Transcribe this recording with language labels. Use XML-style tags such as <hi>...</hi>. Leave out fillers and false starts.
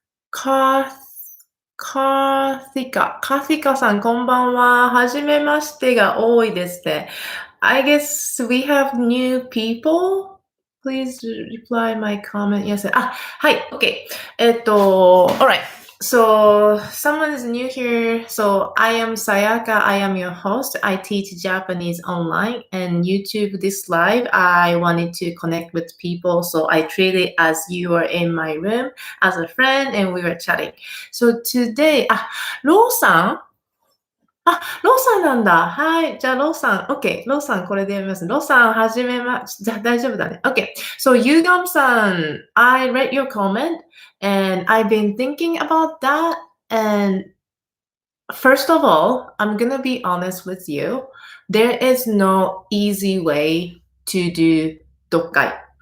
<ja>かーティカさん、こんばんは。はじめましてが多いですね。</ja> <en>I guess we have new people.Please reply my comment. Yes.</en> <ja>はい。</ja> <en>OK. Alright. So, someone is new here. So, I am Sayaka. I am your host. I teach Japanese online and YouTube this live. I wanted to connect with people. So, I treat it as you are in my room as a friend and we were chatting. So, today,</en> <ja>ローさんローさんなんだ。はい。じゃあ、ローさん。OK。ローさん、これで読みます。ローさん、はじめじゃあ、大丈夫だね。 OK。</ja> <en>So, ゆがんさん、I read your comment and I've been thinking about that. And first of all, I'm gonna be honest with you. There is no easy way to do 読解.</en>